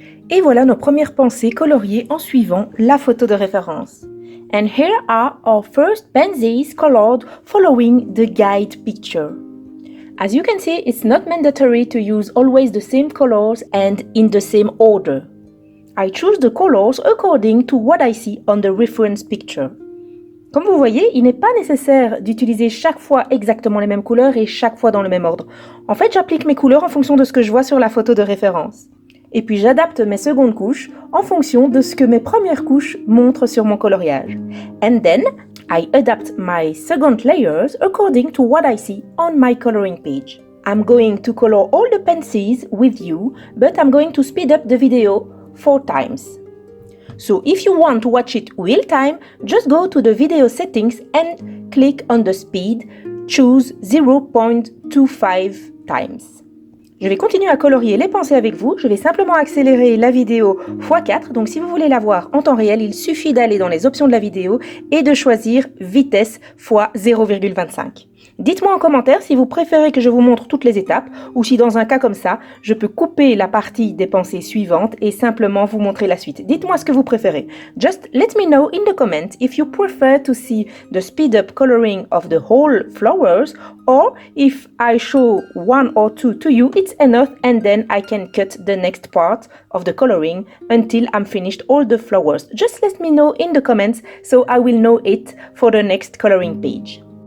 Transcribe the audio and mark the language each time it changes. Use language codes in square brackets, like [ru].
[fr] Et voilà nos premières pensées coloriées en suivant la photo de référence. [en] And here are our first pansies colored following the guide picture. As you can see, it's not mandatory to use always the same colors and in the same order. I choose the colors according to what I see on the reference picture. [fr] Comme vous voyez, il n'est pas nécessaire d'utiliser chaque fois exactement les mêmes couleurs et chaque fois dans le même ordre. En fait, j'applique mes couleurs en fonction de ce que je vois sur la photo de référence. Et puis j'adapte mes secondes couches en fonction de ce que mes premières couches montrent sur mon coloriage. [en] And then, I adapt my second layers according to what I see on my coloring page. I'm going to color all the pencils with you, but I'm going to speed up the video 4 times. So if you want to watch it real time, just go to the video settings and click on the speed, choose 0.25 times. [fr] Je vais continuer à colorier les pensées avec vous, je vais simplement accélérer la vidéo x4, donc si vous voulez la voir en temps réel, il suffit d'aller dans les options de la vidéo et de choisir vitesse x 0,25. Dites-moi en commentaire si vous préférez que je vous montre toutes les étapes ou si dans un cas comme ça, je peux couper la partie des pensées suivantes et simplement vous montrer la suite. Dites-moi ce que vous préférez. [en] Just let me know in the comments if you prefer to see the speed up coloring of the whole flowers or if I show 1 or 2 to you, it's enough and then I can cut the next part of the coloring until I'm finished all the flowers. Just let me know in the comments so I will know it for the next coloring page.